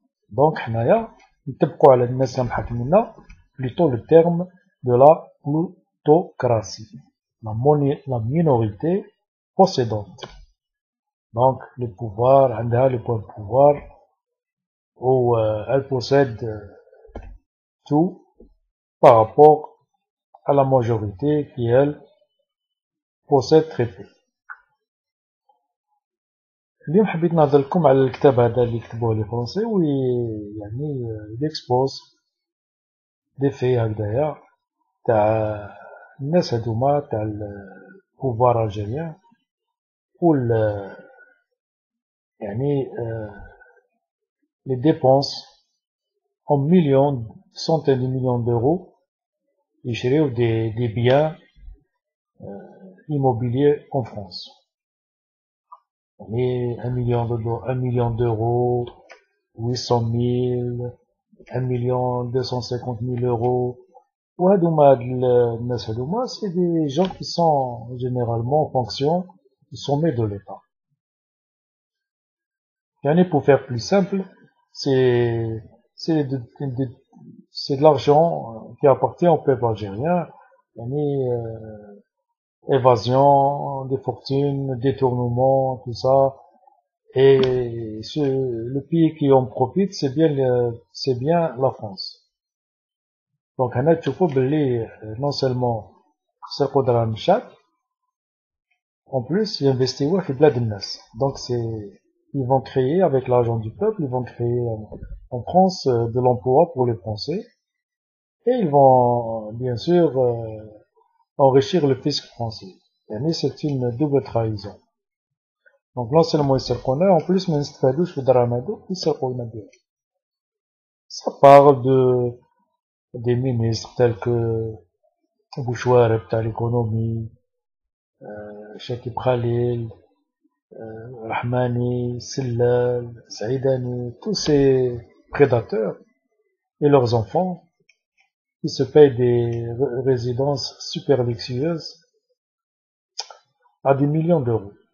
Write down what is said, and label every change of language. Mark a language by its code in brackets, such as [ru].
[fr] Donc [ar] حنايا نطبقوا على الناس اللي محاكميننا [fr] plutôt le terme de la plutocratie, la minorité possédante. Donc le pouvoir عندها le point de pouvoir où elle possède tout par rapport à la majorité qui elle possède très peu. [ar] اليوم حبيت نهضر لكم على الكتاب هذا اللي كتبوه لي فرونسي يعني يكسبوز دي في هكذايا تاع الناس هادوما تاع البوفوار الجيريان و يعني لي ديبونس [fr] en millions, centaines de millions d'euros [ar] يشريو des biens immobiliers en France. [fr] يعني 1 million d'euros, 800 000, 1 250 000 euros. [ar] وهادوما هاد الناس هادوما [fr] c'est des gens qui sont généralement en fonction du sommet de l'État. يعني pour faire plus simple, c'est de l'argent qui appartient au peuple algérien. يعني évasion des fortunes, détournement, tout ça. Et le pays qui en profite, c'est bien la France. [ar] Donc هنا تشوفوا باللي [fr] non seulement [ar] سرقوا دراهم الشعب, [fr] en plus [ar] ينفستيوه في بلاد الناس. [fr] Donc ils vont créer avec l'argent du peuple, ils vont créer en France de l'emploi pour les Français, et ils vont bien sûr enrichir le fisc français. يعني c'est une double trahison. Donc non seulement [ar] يسرقونا, [fr] en plus [ar] ما نستفادوش في الدراهم هادو يسرقوا لنا بهم. [fr] Ça parle des ministres tels que Bouchouareb تاع l'économie, Chakib Khalil, Rahmani, Sillal, Saïdani, tous ces prédateurs et leurs enfants qui se payent des résidences super luxueuses à des millions d'euros.